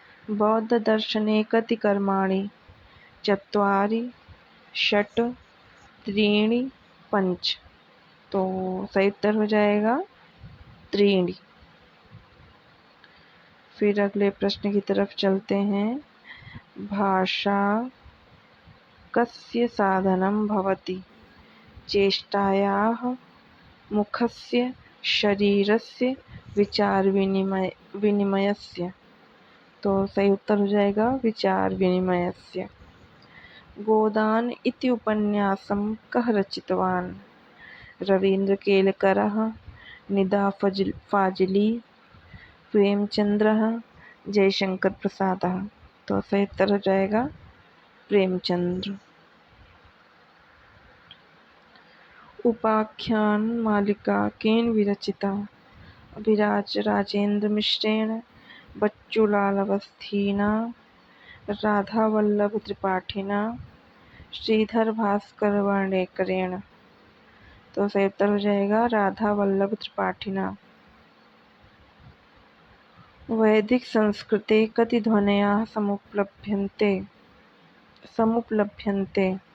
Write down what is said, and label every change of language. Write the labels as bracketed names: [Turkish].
[Sanskrit] बौद्ध दर्शने कति कर्माणि? 4, 6, 3, 5। [Hindi] तो सही उत्तर हो जाएगा 3। फिर अगले प्रश्न की तरफ चलते हैं [Sanskrit] भाषा कस्य साधनं भवति? चेष्टायाः, मुखस्य, शरीरस्य, विचार विनिमयस्य। [Hindi] तो सही उत्तर हो जाएगा [Sanskrit] विचार विनिमयस्य। गोदान इति उपन्यासं कः रचितवान्? रवींद्र केलकरः, निदा फाजिली, प्रेमचंद्रः, जयशंकर प्रसादः। [Hindi] तो सही उत्तर हो जाएगा प्रेमचंद्र। [Sanskrit] उपाख्यान मालिका केन विरचिता? अभिराज राजेंद्र मिश्रेण, बच्चूलाल अवस्थीना, राधावल्लभ त्रिपाठिना, श्रीधर भास्कर वर्णेकरेण। [Hindi] तो सही उत्तर हो जाएगा राधावल्लभ त्रिपाठिना। [Sanskrit] वैदिक संस्कृते कति ध्वनयाः समुपलभ्यन्ते?